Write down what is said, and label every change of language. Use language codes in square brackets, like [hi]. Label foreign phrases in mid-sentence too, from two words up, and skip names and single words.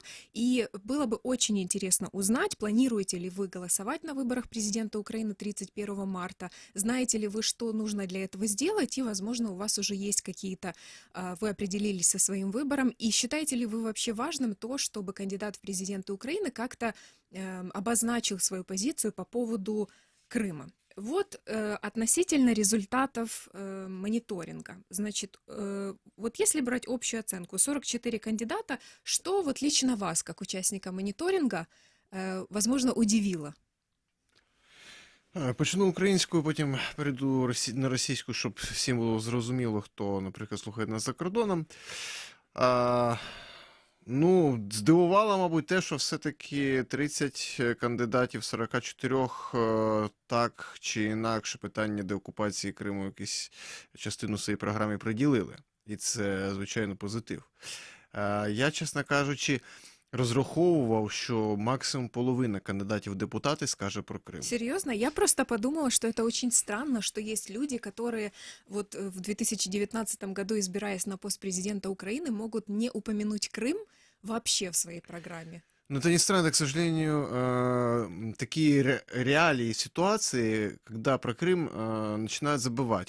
[ru] И было бы очень интересно узнать, планируете ли вы голосовать на выборах президента Украины 31 марта, знаете ли вы, что нужно для этого сделать, и, возможно, у вас уже есть какие-то, вы определились со своим выбором, и считаете ли вы вообще важным то, чтобы кандидат в президенты Украины как-то обозначил свою позицию по поводу Крыма. Вот относительно результатов мониторинга. Значит, вот если брать общую оценку, 44 кандидата, что вот лично вас, как участника моніторинга, возможно, удивило? [uk] Почну українською, потім перейду на російську, щоб всім було зрозуміло, хто, наприклад, слухає нас за кордоном. Ну, здивувало, мабуть, те, що все-таки 30 кандидатів 44 так чи інакше питання деокупації Криму якусь частину своєї програми приділили. І це, звичайно, позитив. Я, чесно кажучи, розраховував, що максимум половина кандидатів [ru] в депутаты скажет про Крым. Серьезно? Я просто подумала, что это очень странно, что есть люди, которые вот в 2019 году, избираясь на пост президента Украины, могут не упомянуть Крым вообще в своей программе. Но это не странно, к сожалению, такие реалии ситуации, когда про Крым начинают забывать.